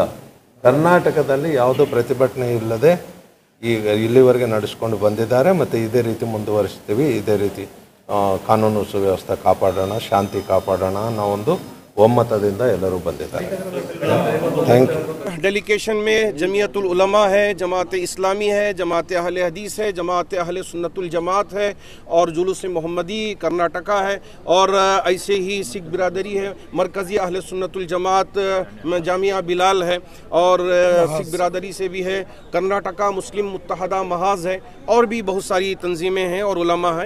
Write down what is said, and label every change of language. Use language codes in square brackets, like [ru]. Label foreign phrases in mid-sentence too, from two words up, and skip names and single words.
[kn] ಕರ್ನಾಟಕದಲ್ಲಿ ಯಾವುದೋ ಪ್ರತಿಭಟನೆ ಇಲ್ಲದೆ ಈಗ ಇಲ್ಲಿವರೆಗೆ ನಡೆಸ್ಕೊಂಡು ಬಂದಿದ್ದಾರೆ. ಮತ್ತು ಇದೇ ರೀತಿ ಮುಂದುವರಿಸ್ತೀವಿ. ಇದೇ ರೀತಿ ಕಾನೂನು ಸುವ್ಯವಸ್ಥೆ ಕಾಪಾಡೋಣ, ಶಾಂತಿ ಕಾಪಾಡೋಣ ಅನ್ನೋ ಒಂದು ಒಮ್ಮತದಿಂದ ಎಲ್ಲರೂ ಬಂದಿದ್ದಾರೆ. [en] thank you. [hi] डेलीगेशन में जमीयतुल उलमा है, जमात इस्लामी है, जमात अहले हदीस है, जमात अहले सुन्नतुल जमात है और जुलूस मोहम्मदी कर्नाटका है और ऐसे ही सिख बिरादरी है, मरकज़ी अहले सुन्नतुल जमात जामिया बिलाल है और सिख बिरादरी से भी है, कर्नाटका मुस्लिम मुत्तहदा महाज है और भी बहुत सारी तंजीमें हैं और उलमा हैं.